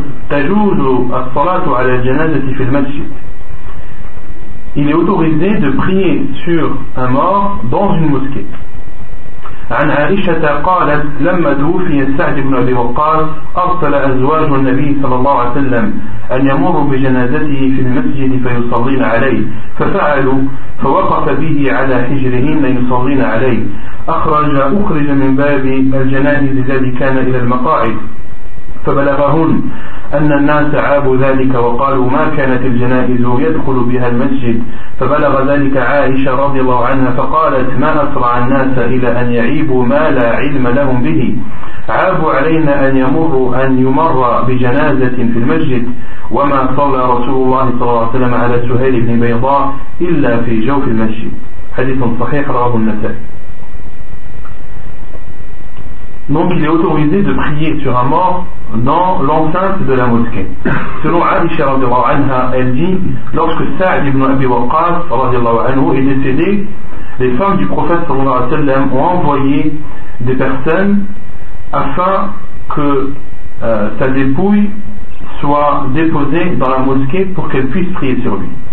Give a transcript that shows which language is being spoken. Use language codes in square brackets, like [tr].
[ar] تجوز الصلاة على الجنازة في المسجد. [fr] Il est autorisé de prier sur un mort dans une mosquée. [ar] عن عائشة قالت لما توفي سعد بن أبي وقاص أرسل أزواج النبي صلى الله عليه وسلم أن يمر بجنازته في المسجد فيصلين عليه ففعلوا فوقف به على حجرهن يصلين عليه أخرج من باب الجنائز الذي كان إلى المقاعد فبلغهن أن الناس عابوا ذلك وقالوا ما كانت الجنائز يدخل بها المسجد فبلغ ذلك عائشة رضي الله عنها فقالت ما أسرع الناس إلى أن يعيبوا ما لا علم لهم به عابوا علينا أن يمر بجنازة في المسجد وما صلى رسول الله صلى الله عليه وسلم على سهيل بن بيضاء إلا في جوف المسجد حديث صحيح رواه النسائي. [fr] Donc il est autorisé de prier sur un mort dans l'enceinte de la mosquée. Selon Aisha radiallahu anha, elle dit, lorsque Sa'd ibn Abi Waqqas radiallahu anhu est décédé, les femmes du prophète sallallahu alayhi wa sallam ont envoyé des personnes afin que sa dépouille soit déposée dans la mosquée pour qu'elle puisse prier sur lui.